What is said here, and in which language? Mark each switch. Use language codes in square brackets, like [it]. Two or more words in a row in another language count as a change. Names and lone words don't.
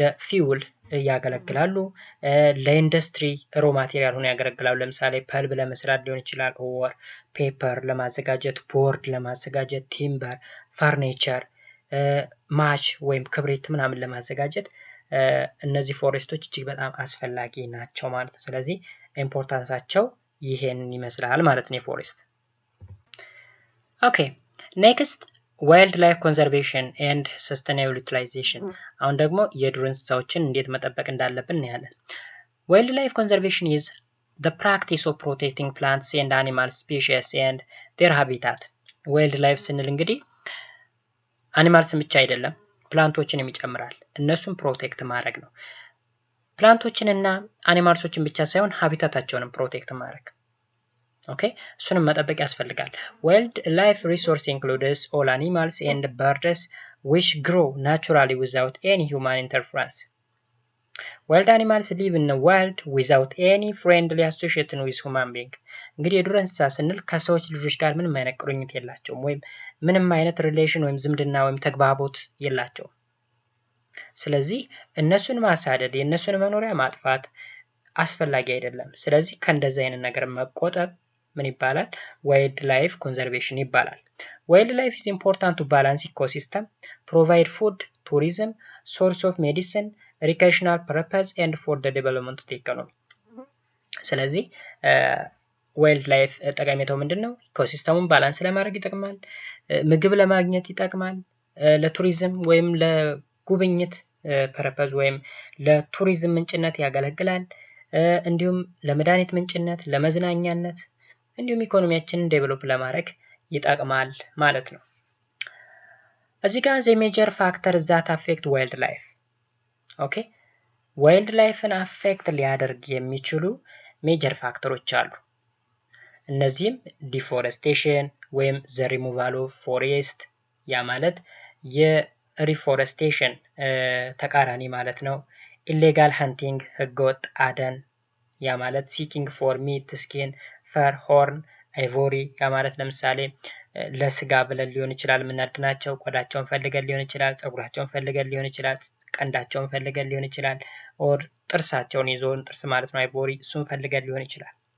[am] ፊውል ያገለግላሉ ለኢንዱስትሪ [en] raw material [am] ሆነው ያገለግላሉ ለምሳሌ ፐልብ ለመስራት ሊሆን ይችላል [en] or paper [am] ለማዘጋጀት ቦርድ ለማዘጋጀት [en] timber furniture match [am] ወይም ክብሪት ምናምን ለማዘጋጀት እነዚህ ፎሬስቶች እጅግ በጣም አስፈላጊ ናቸው ማለት ነው ስለዚህ ኢምፖርታንሳቸው ይሄን ይመስላል ማለት ነው ፎሬስት [en] OK next wildlife conservation and sustainable utilization [am] አሁን ደግሞ የዱር እንስሳዎችን እንዴት መጠበቅ እንዳለብን እናያለን [en] wildlife conservation is the practice of protecting plants and animal species and their habitat wild life [am] ስንል እንግዲህ አኒማልስን ብቻ አይደለም ፕላንቶችንም ይጨምራል እነሱን ፕሮቴክት ማድረግ ነው ፕላንቶችንና አኒማልሶችን ብቻ ሳይሆን ሃቢታታቸውንም ፕሮቴክት ማድረግ ኦኬ እሱንም መጠበቅ ያስፈልጋል [en] wildlife resource includes all animals and birds which grow naturally without any human interference wild animals live in the wild without any friendly association with human being [am] እንግዲህ የዱር እንስሳ ስንል ከሰዎች ልጆች ጋር ምንም አይነት ቁርኝት የላቸውም ወይም ምንም አይነት ሪሌሽን ወይም ዝምድና ወይም ተግባቦት የላቸውም ስለዚህ እነሱን ማሳደድ የነሱን መኖሪያ ማጥፋት አስፈላጊ አይደለም ስለዚህ ከእንደዚህ አይነት ነገር መቆጠብ ምን ይባላል [en] wildlife conservation ይባላል wild life is important to balance ecosystem provide food tourism source of medicine recreational purpose and for the development of the economy ስለዚህ wild life [am] ጠቀሜታው ምንድነው ኢኮሲስተሙን ባላንስ ለማድረግ ይጠቅማል ምግብ ለማግኘት ይጠቅማል ለቱሪዝም ወይም ለጉብኝት ፐርፐዝ ወይም ለቱሪዝም ምንጭነት ያገለግላል እንዲሁም ለመድኃኒት ምንጭነት ለመዝናኛነት እንዲሁም ኢኮኖሚያችንን ዴቨሎፕ ለማድረግ ይጠቅማል ማለት ነው እዚህ ጋር [en] the major factors that affect wildlife [am] ኦኬ ዋይልድ ላይፍን አፌክት ሊያደርግ የሚችሉ ሜጀር ፋክተሮች አሉ። እነዚህም ዲፎረስቴሽን ወይም [en] the removal of forest [am] ያ ማለት የሪፎረስቴሽን ተቃራኒ ማለት ነው። [en] illegal hunting [am] ህገወጥ አደን ያ ማለት [en] seeking for meat skin fur horn ivory [am] ያ ማለት ለምሳሌ ለስጋ ብለን ሊሆን ይችላል የምናድናቸው ቆዳቸውን ፈልገን ሊሆን ይችላል ፀጉራቸውን ፈልገን ሊሆን ይችላል ቀንዳቸውን ፈልገን ሊሆን ይችላል ኦር ጥርሳቸውን ይዞን ጥርስ ማለት ነው አይቮሪ እሱን ፈልገን ሊሆን ይችላል።